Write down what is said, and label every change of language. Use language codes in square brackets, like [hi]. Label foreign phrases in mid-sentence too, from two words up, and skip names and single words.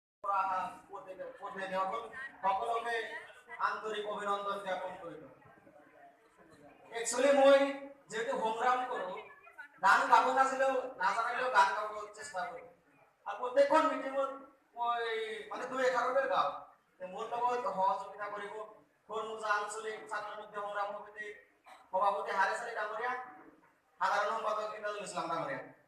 [as] সকলকে আন্তরিক অভিনন্দন জ্ঞাপন করিল। একচুয়ালি মই যেহেতু সংগ্রাম করো গান গাব নাছিলেও নাজানিলেও গান গাব চেষ্টা করি আর প্রত্যেকখন মিটিংত মই মানে ২-১১ গাও মোৰ লগত সহযোগিতা কৰিব খৰমুজা আঞ্চলিক ছাত্ৰ মুক্তি সংগ্ৰাম সমিতি সভাপতি হাৰেচাৰী ডাঙৰীয়া সাধারণ সম্পাদক ইন্দ্রজুল ইসলাম ডাঙৰীয়া।